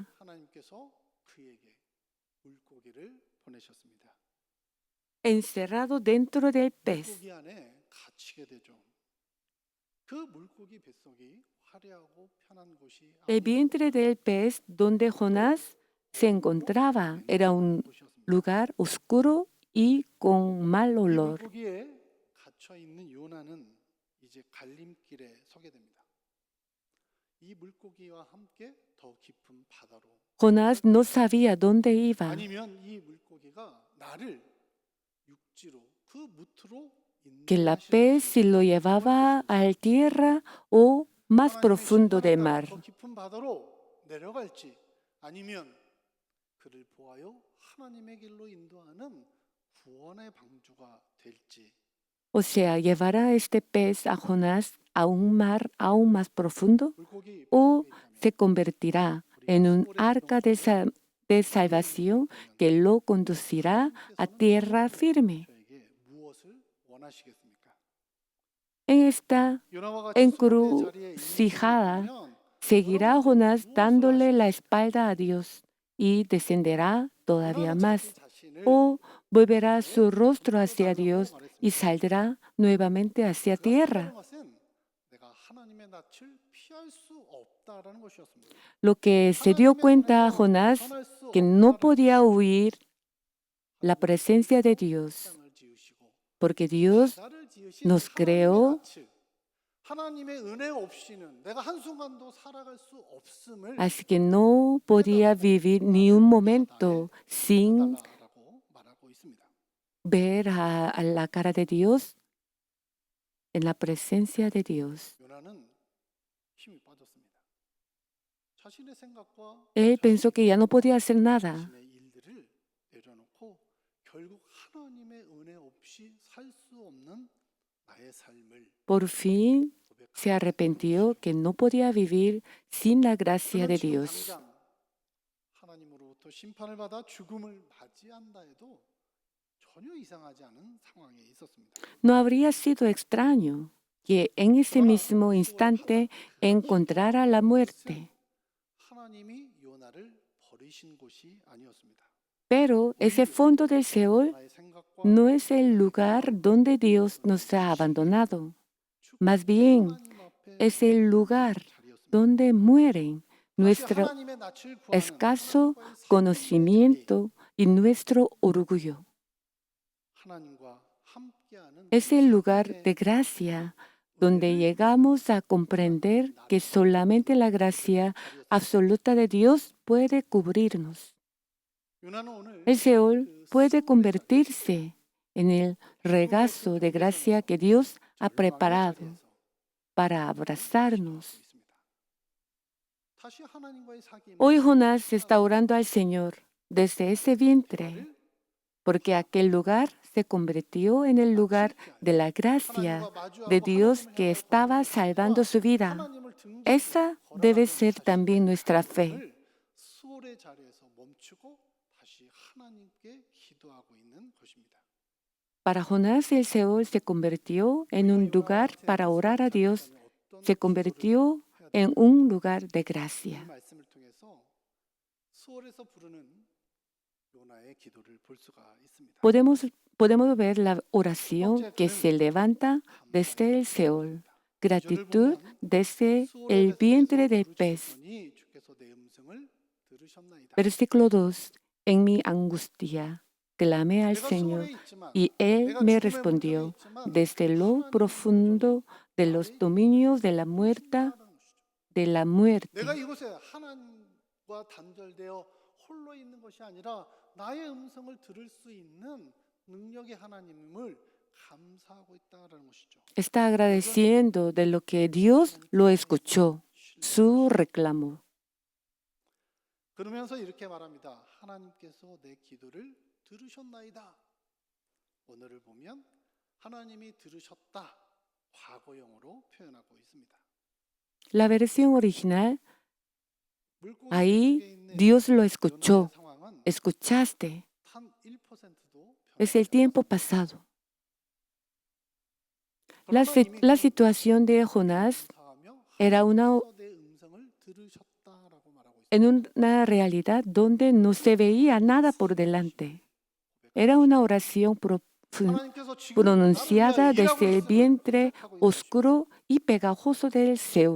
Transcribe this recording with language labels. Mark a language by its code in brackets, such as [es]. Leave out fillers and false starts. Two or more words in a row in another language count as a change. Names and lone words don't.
[ko] 하나님께서 그에게 물고기를 보내셨습니다. [es] encerrado dentro del pez. [ko] 물고기 안에 갇히게 되죠. 그 물고기 뱃속이 화려하고 편한 곳이 [es] El vientre del pez donde Jonás se encontraba era un lugar oscuro y con mal [ko] 이 [es] olor. [ko] 물고기에 갇혀 있는 요나는 이제 갈림길에 서게 됩니다. 이 물고기와 함께 더 깊은 바다로 [es] Jonás no sabía dónde iba, [ko] 아니면 이 물고기가 나를 육지로 그 무트로 [es] que la pez si lo llevaba a tierra o más profundo del mar. [ko] 더 깊은 바다로 내려갈지 아니면 그를 보하여 하나님의 길로 인도하는 구원의 방주가 될지. [es] O sea, llevará este pez a Jonás a un mar aún más profundo o se convertirá en un arca de salvación que lo conducirá a tierra firme. [ko] 저에게 무엇을 원하시겠습니까? [es] En esta [ko] 요나와 같이 수고의 자리에 [es] encrucijada [ko] 있으면 [es] seguirá Jonás dándole la espalda a Dios y descenderá todavía más, o volverá su rostro hacia Dios y saldrá nuevamente hacia tierra. [ko] 내가 하나님의 낯을 피할 수 없다라는 것이었습니다. [es] Lo que se dio cuenta Jonás que no podía huir la presencia de Dios, porque Dios nos creó, [ko] 하나님의 은혜 없이는 내가 한순간도 살아갈 수 없음을 [es] así que no podía vivir ni un momento sin [ko] 깨달아라고 말하고 있습니다. [es] ver a la cara de Dios, en la presencia de Dios. [ko] 요나는 힘이 빠졌습니다. 자신의 생각과 [es] Él pensó que ya no podía hacer nada. [ko] 자신의 일들을 내려놓고 결국 하나님의 은혜 없이 살 수 없는 나의 삶을 [es] Por fin se arrepintió que no podía vivir sin la gracia de Dios. [ko] 하나님으로부터 심판을 받아 죽음을 맞이한다 해도 전혀 이상하지 않은 상황에 있었습니다. [es] No habría sido extraño que en ese mismo instante encontrara la muerte. [ko] 하나님이 요나를 버리신 곳이 아니었습니다. [es] Pero ese fondo del Seol [ko] 요나의 생각과 [es] no es el lugar donde Dios nos ha abandonado. Más bien, [ko] 하나님 앞에 [es] es el lugar [ko] 자리였습니다. [es] donde mueren [ko] 다시 [es] nuestro [ko] 하나님의 낯을 구하는 [es] escaso [ko] 하나님과의 상대의 자리, [es] conocimiento y nuestro orgullo. [ko] 하나님과 함께하는 [es] Es el lugar [ko] 하나님의 [es] de gracia donde llegamos a comprender que solamente la gracia absoluta de Dios puede cubrirnos. [ko] 요나는 오늘 [es] El Seol [ko] 그 [es] puede [ko] 스올의 [es] convertirse en el regazo de gracia que Dios ha preparado para abrazarnos. [ko] 다시 하나님과의 사귐을 [es] Hoy Jonás está orando al Señor desde ese vientre, porque aquel lugar se convirtió en el lugar de la gracia de Dios que estaba salvando su vida. [ko] 하나님을 등지고 [es] Esa debe ser también nuestra fe. [ko] 스올의 자리에서 멈추고 다시 하나님께 기도하고 있는 것입니다. [es] Para Jonás el Seol se convirtió en un lugar para orar a Dios, se convirtió en un lugar de [ko] 이 [es] gracia. [ko] 말씀을 통해서 스올에서 부르는 요나의 기도를 볼 수가 있습니다. [es] Podemos ver la oración que se levanta desde el Seol, gratitud desde el vientre del pez. [ko] 주께서 내 음성을 들으셨나이다. [es] Versículo 2. En mi angustia clamé al [ko] 내가 [es] Señor [ko] 수월에 있지만 [es] y Él [ko] 내가 [es] me [ko] 죽음의 [es] respondió [ko] 문턱에 있지만 [es] desde lo [ko] 하나님의 [es] profundo de los dominios de la muerte. [ko] 내가 이곳에 하나님과 단절되어 홀로 있는 것이 아니라 나의 음성을 들을 수 있는 능력의 하나님을 감사하고 있다라는 것이죠. [es] Está agradeciendo de lo que Dios lo escuchó, su reclamo. [ko] 그러면서 이렇게 말합니다. 하나님께서 내 기도를 들으셨나이다. 오늘을 보면 하나님이 들으셨다. 과거형으로 표현하고 있습니다. [es] La versión original, [ko] 물고기 [es] ahí [ko] 속에 있는 [es] Dios lo [ko] 요나의 [es] escuchó, [ko] 상황은 [es] escuchaste, [ko] 단 1%도 [es] es el tiempo pasado. La situación de Jonás era en una realidad donde no se veía nada por delante. Era una oración pronunciada desde el vientre oscuro y pegajoso del Seol.